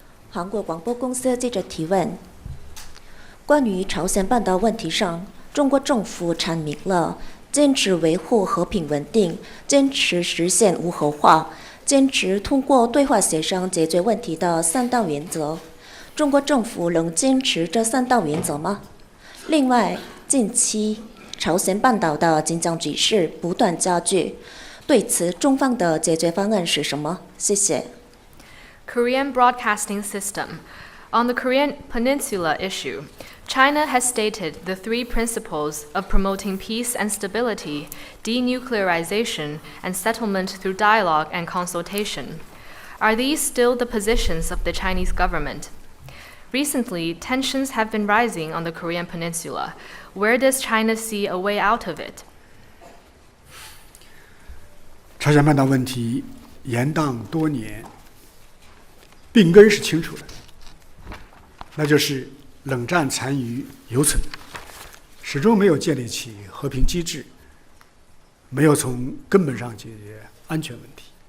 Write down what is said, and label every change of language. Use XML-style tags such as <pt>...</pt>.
<zh>韩国广播公司记者提问：关于朝鲜半岛问题上，中国政府阐明了坚持维护和平稳定，坚持实现无核化，坚持通过对话协商解决问题的3大原则。中国政府能坚持这3大原则吗？另外，近期朝鲜半岛的紧张局势不断加剧，对此中方的解决方案是什么？谢谢。</zh> <en>Korean Broadcasting System. On the Korean Peninsula issue, China has stated the 3 principles of promoting peace and stability, denuclearization, and settlement through dialogue and consultation. Are these still the positions of the Chinese government? Recently, tensions have been rising on the Korean Peninsula. Where does China see a way out of it?</en> <zh>朝鲜半岛问题延宕多年，病根是清楚的，那就是冷战残余犹存，始终没有建立起和平机制，没有从根本上解决安全问题。</zh>